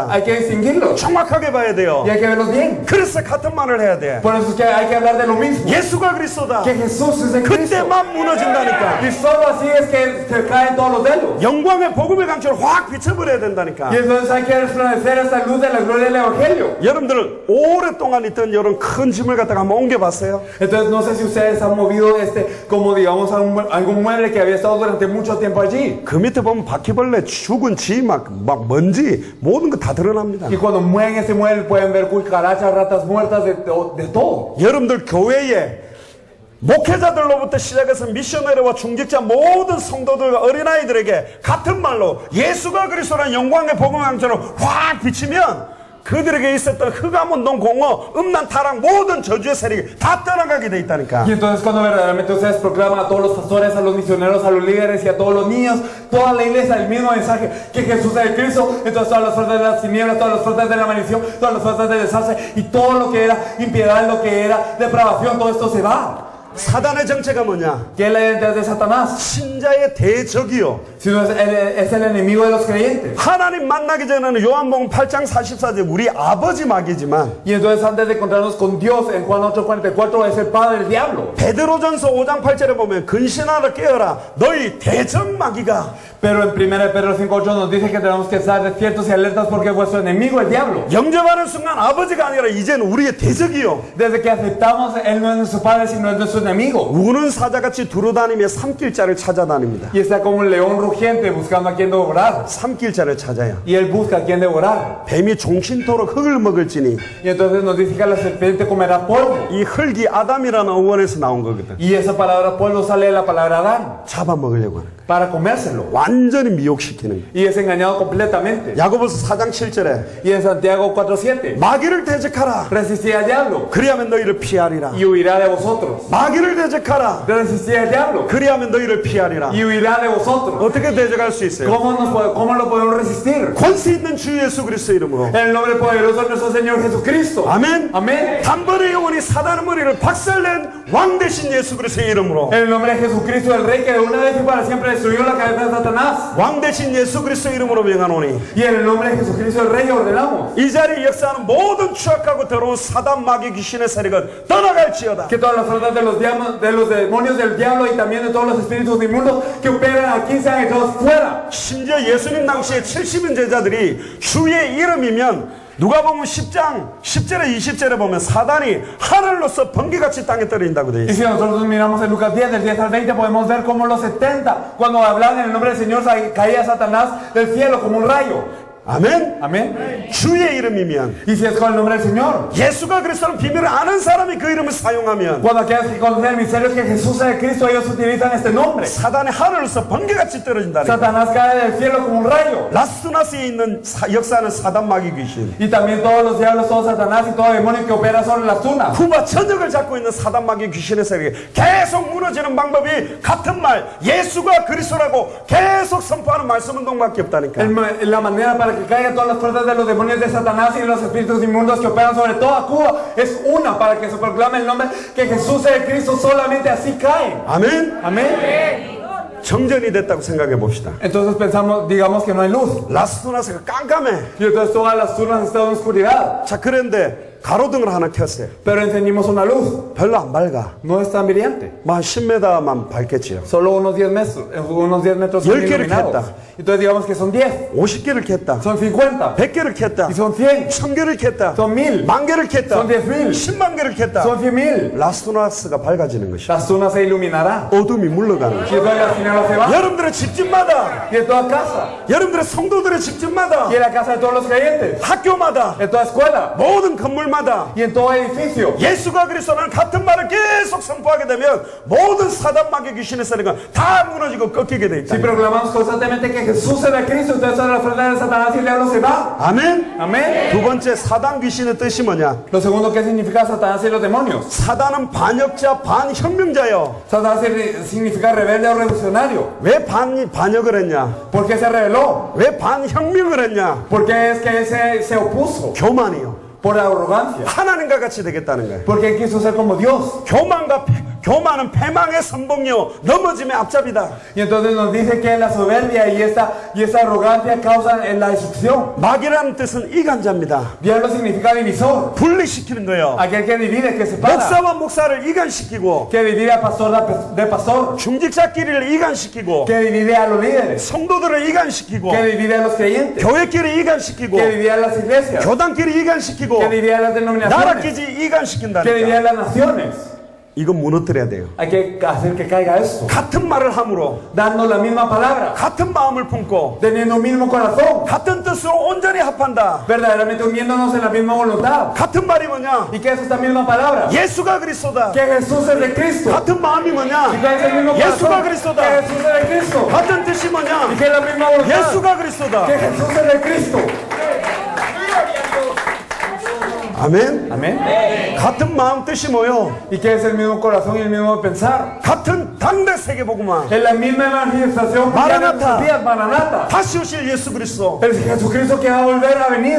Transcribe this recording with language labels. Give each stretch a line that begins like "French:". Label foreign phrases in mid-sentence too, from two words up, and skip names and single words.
Spanish: Hay que distinguirlos.
Korean: 정확하게 봐야 돼요.
Spanish: Y hay que verlos bien.
Korean: 그래서 같은 말을 해야 돼.
Spanish: Por eso es que hay que hablar de lo mismo.
Korean: 예수가 그리스도다.
Spanish: Que Jesús es el Cristo.
Korean: 그때만 무너진다니까.
Spanish: Y solo así es que se caen todos los velos.
Korean: 영광의 복음의 강철을 확 비춰버려야 된다니까.
Spanish: Y entonces hay que resplandecer esta luz de la gloria del Evangelio.
Korean: 여러분들 오랫동안 있던 이런 큰 짐을 갖다가 한번 옮겨봤어요?
Spanish: Entonces no sé si ustedes han movido como digamos algún mueble que había estado durante mucho tiempo allí.
Korean: 그 밑에 보면 바퀴벌레, 죽은 쥐, 막 먼지 모든 거 다 드러납니다.
Spanish: Y cuando mueven ese mueble pueden ver cucarachas, ratas muertas, de todo.
Korean: 여러분들 교회에 목회자들로부터 시작해서 미셔너리와 중직자 모든 성도들과 어린아이들에게 같은 말로 예수가 그리스도라는 영광의 복음의 강처럼 확 비치면 그들에게 있었던 흑암운동, 공허, 음란, 타락 모든 저주의 세력이 다 떠나가게 돼 있다니까.
Spanish: Y entonces cuando verdaderamente ustedes proclaman a todos los pastores, a los misioneros, a los líderes y a todos los niños, toda la iglesia el mismo mensaje que Jesús es el Cristo, entonces todas las fuerzas de las tinieblas, todas las fuerzas de la maldición, todas las fuerzas del desastre y todo lo que era impiedad, lo que era depravación, todo esto se va.
Korean: 사단의 정체가 뭐냐?
Spanish: ¿Qué es la identidad de Satanás?
Korean: 신자의 대적이요.
Spanish: Sino es el enemigo de los creyentes.
Korean: 하나님 만나기 전에는 요한복음 8장 44절 우리 아버지 마귀지만
Spanish: Y entonces antes de encontrarnos con Dios en Juan 8:44 es el padre del diablo.
Korean: 베드로전서 5장 8절에 보면 근신하라 깨어라 너희 대적 마귀가
Spanish: Pero en 1 Pedro 5:8 nos dice que tenemos que estar despiertos y alertas porque vuestro enemigo, el diablo,
Korean: 영접하는 순간 아버지가 아니라 이제는 우리의 대적이요.
Spanish: desde que aceptamos, él no es nuestro padre, sino es nuestro enemigo.
Korean: 우는 사자같이 두루다니며 삼킬자를 찾아다닙니다.
Spanish: Y está como un león rugiente buscando a quien devorar.
Korean: 삼킬자를 찾아요.
Spanish: Y él busca a quien devorar.
Korean: 뱀이 종신토록 흙을 먹을지니
Spanish: Y entonces nos dice que la serpiente comerá polvo.
Korean: 이 흙이 아담이라는 어원에서 나온 거거든.
Spanish: Y esa palabra polvo sale de la palabra Adán,
Korean: 잡아먹으려고 하는 거야.
Spanish: para comérselo.
Korean: 완전히 미혹시키는 거야.
Spanish: Y es engañado completamente.
Korean: 야고보서 4장 7절에
Spanish: Y en Santiago 4:7,
Korean: 마귀를 대적하라.
Spanish: resistid al diablo
Korean: 그리하면 너희를 피하리라.
Spanish: y huirá de vosotros.
Korean: 마귀를 대적하라.
Spanish: Resistid al diablo
Korean: 그리하면 너희를 피하리라.
Spanish: y huirá de vosotros.
Korean: 어떻게 대적할 수 있어요?
Spanish: ¿Cómo lo podemos resistir?
Korean: 권세 있는 주 예수 그리스도 이름으로.
Spanish: En el nombre poderoso de nuestro Señor Jesucristo.
Korean: 아멘.
Spanish: Amén.
Korean: 단번에 영원히 사단의 머리를 박살낸 왕 대신 예수 그리스도의 이름으로.
Spanish: En el nombre de Jesucristo, el Rey que de una vez y para siempre destruyó la cabeza de Satanás.
Korean: 왕 대신 예수 그리스도의 이름으로 명하노니
Spanish: Y en el nombre de Jesucristo, el Rey, ordenamos
Korean: 이 자리에 역사하는 모든 추악하고 더러운 사단 마귀 귀신의 세력은 떠나갈지어다.
Spanish: que todas las fuerzas de los demonios del diablo y también de todos los espíritus inmundos que operan aquí sean echados fuera.
Korean: 심지어 예수님 당시에 70인 제자들이 주의 이름이면 누가 보면 10장 10절에 20절에 보면 사단이 하늘로서 번개같이 땅에 떨어진다고 되어
Spanish: Y
Korean: 있어요.
Spanish: si nosotros miramos en Lucas 10, del 10 al 20, podemos ver cómo los 70, cuando hablaban en el nombre del Señor, caía Satanás del cielo como un rayo.
Korean: 아멘.
Spanish: Amén.
Korean: 주의 이름이면
Spanish: Y si es con el nombre del Señor,
Korean: 예수가 그리스도는 비밀을 아는 사람이 그 이름을 사용하면
Spanish: cuando aquellos que conocen el misterio es que Jesús es el Cristo, ellos utilizan este nombre.
Korean: 사단이 하늘로서 번개같이 떨어진다는 거예요.
Spanish: Satanás cae del cielo como un rayo.
Korean: 라스나스에 있는 역사는 사단 마귀 귀신,
Spanish: Y también todos los diablos, todo Satanás y todo demonio que opera sobre las tunas.
Korean: 쿠바 전역을 잡고 있는 사단 마귀 귀신의 세력이 계속 무너지는 방법이 같은 말 예수가 그리스도라고 계속 선포하는 말씀 운동밖에 없다니까.
Spanish: La manera para que caigan todas las fuerzas de los demonios de Satanás y de los espíritus inmundos que operan sobre toda Cuba es una, para que se proclame el nombre que Jesús es el Cristo, solamente así caen.
Korean: 아멘.
Spanish: Amén.
Korean: 정전이 됐다고 생각해 봅시다.
Spanish: Entonces digamos que no hay luz.
Korean: 라스나스가 깜깜해.
Spanish: Y entonces todas las turnas están en oscuridad.
Korean: 자, 그런데 가로등을 하나 켰어요.
Spanish: Pero encendimos una luz.
Korean: 별로 안 밝아.
Spanish: No es tan brillante.
Korean: 뭐 한 10m만 밝겠지요.
Spanish: Solo unos 10 metros son
Korean: 10개를
Spanish: iluminados.
Korean: 켰다.
Spanish: Entonces digamos que son 10,
Korean: 50개를 켰다.
Spanish: son 50,
Korean: 100개를 켰다.
Spanish: y son 100,
Korean: 1000개를 켰다.
Spanish: son 1000,
Korean: 만 개를 켰다.
Spanish: son 10,000,
Korean: 10만 개를 켰다.
Spanish: son 100,000.
Korean: 라스나스가 밝아지는 것이야.
Spanish: La zona se iluminará.
Korean: 어둠이 물러가는 것이야.
Spanish: Y entonces la señora se va.
Korean: 여러분들의 집집마다,
Spanish: Y en toda casa.
Korean: 여러분들의 성도들의 집집마다,
Spanish: Y en la casa de todos los creyentes.
Korean: 학교마다,
Spanish: En toda escuela.
Korean: 모든 건물마다
Spanish: Y en todo edificio.
Korean: 예수가 그리스도는 같은 말을 계속 선포하게 되면 모든 사단 마귀 귀신의 세력은 다 무너지고 꺾이게 돼 있다.
Spanish: Si proclamamos constantemente que Jesús es el Cristo, entonces todas las fuerzas de Satanás y el diablo se van.
Korean: 아멘.
Spanish: Amén.
Korean: 두 번째 사단 귀신의 뜻이 뭐냐?
Spanish: Lo segundo, ¿qué significa Satanás y los demonios?
Korean: 사단은 반역자, 반혁명자요.
Spanish: Satanás significa rebelde o revolucionario.
Korean: 왜 반역을 했냐?
Spanish: ¿Por qué se rebeló?
Korean: 왜 반혁명을 했냐?
Spanish: ¿Por qué es que se opuso?
Korean: 교만이요.
Spanish: Por arrogancia.
Korean: 하나님과 같이 되겠다는 거예요.
Spanish: Porque quiso ser como Dios.
Korean: 교만은 패망의 선봉요, 넘어짐의 앞잡이다.
Spanish: Y entonces nos dice que la soberbia y esta arrogancia causan la destrucción.
Korean: 마귀라는 뜻은 이간자입니다.
Spanish: Diablo significa divisor.
Korean: 분리시키는 거예요.
Spanish: Aquel que divide, que separa.
Korean: 목사와 목사를 이간시키고,
Spanish: Que divide a pastor de pastor.
Korean: 중직자끼리를 이간시키고,
Spanish: Que divide a los líderes.
Korean: 성도들을 이간시키고,
Spanish: Que divide a los creyentes.
Korean: 교회끼리 이간시키고,
Spanish: Que divide a las iglesias.
Korean: 교단끼리 이간시키고,
Spanish: Que divide a las denominaciones.
Korean: 나라끼리
Spanish: Que divide
Korean: 이간시킨다니까.
Spanish: a las naciones.
Korean: 이건 무너뜨려야 돼요.
Spanish: Hay que hacer que caiga esto.
Korean: 같은 말을 함으로,
Spanish: Dando la misma palabra.
Korean: 같은 마음을 품고,
Spanish: Teniendo un mismo corazón.
Korean: 같은 뜻으로 온전히 합한다.
Spanish: Verdaderamente uniéndonos en la misma voluntad.
Korean: 같은 말이 뭐냐?
Spanish: ¿Y qué es esta misma palabra?
Korean: 예수가 그리스도다.
Spanish: Que Jesús es de Cristo.
Korean: 같은 마음이
Spanish: ¿Y
Korean: 뭐냐?
Spanish: cuál es el mismo
Korean: 예수가
Spanish: corazón? Que
Korean: 그리스도다.
Spanish: Jesús es de Cristo.
Korean: 같은 뜻이
Spanish: ¿Y
Korean: 뭐냐?
Spanish: qué es la misma voluntad?
Korean: 예수가 그리스도다.
Spanish: Que Jesús es de Cristo.
Korean: 아멘.
Spanish: Amén.
Korean: 같은 마음 뜻이 뭐요?
Spanish: ¿Y qué es el mismo corazón y el mismo pensar?
Korean: 같은 당대 세계복음화.
Spanish: Es la misma evangelización que en nuestros días, Maranata.
Korean: 다시 오실 예수 그리스도.
Spanish: El Jesucristo que va a volver a venir.